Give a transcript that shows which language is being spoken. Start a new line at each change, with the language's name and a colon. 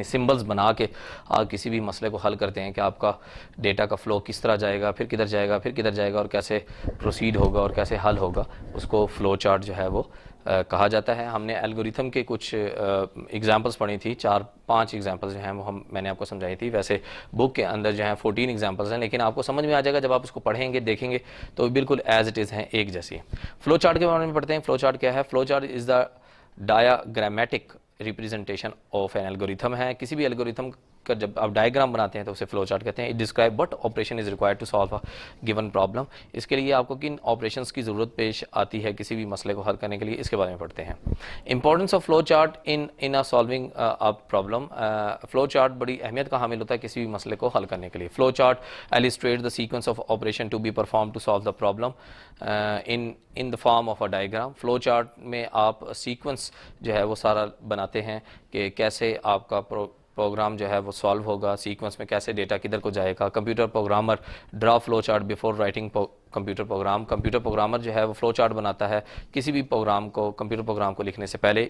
Urdu: یعنی سمبلز بنا کے آپ کسی بھی مسئلے کو حل کرتے ہیں کہ آپ کا ڈیٹا کا فلو کس طرح جائے گا، پھر کدھر جائے گا، پھر کدھر جائے گا، اور کیسے پروسیڈ ہوگا اور کیسے حل ہوگا، اس کو فلو چارٹ جو ہے وہ کہا جاتا ہے. ہم نے الگوریتھم کے کچھ ایگزامپلس پڑھی تھی، 4-5 ایگزامپلس جو ہیں وہ میں نے آپ کو سمجھائی تھی. ویسے بک کے اندر جو ہیں 14 ایگزامپلس ہیں، لیکن آپ کو سمجھ میں آ جائے گا جب آپ اس کو پڑھیں گے، دیکھیں گے تو بالکل ایز اٹ از ہیں، ایک جیسی. فلو چارٹ کے بارے میں پڑھتے ہیں.
English: Flow chart کیا ہے؟ Flow chart is the diagrammatic representation of an algorithm ہے.
Urdu: کسی بھی الگوریتھم کا جب آپ ڈائیگرام بناتے ہیں تو اسے فلو چارٹ کہتے ہیں.
English: It describe what operation is required to solve a given problem.
Urdu: اس کے لیے آپ کو کن آپریشنس کی ضرورت پیش آتی ہے کسی بھی مسئلے کو حل کرنے کے لیے، اس کے بارے میں پڑھتے ہیں.
English: Importance of flow chart in solving a problem.
Urdu: Flow chart بڑی اہمیت کا حامل ہوتا ہے کسی بھی مسئلے کو حل کرنے کے لیے.
English: Flow chart illustrates the sequence of operation to be performed to solve the problem in the form of a diagram.
Urdu: Flow chart میں آپ سیکوینس جو ہے وہ سارا بناتے ہیں کہ کیسے آپ کا پروگرام جو ہے وہ سالو ہوگا، سیکوینس میں کیسے ڈیٹا کدھر کو جائے گا.
English: Computer programmer draw flow chart before writing computer program.
Urdu: Computer programmer جو ہے وہ فلو چارٹ بناتا ہے کسی بھی پروگرام کو، کمپیوٹر پروگرام کو لکھنے سے پہلے.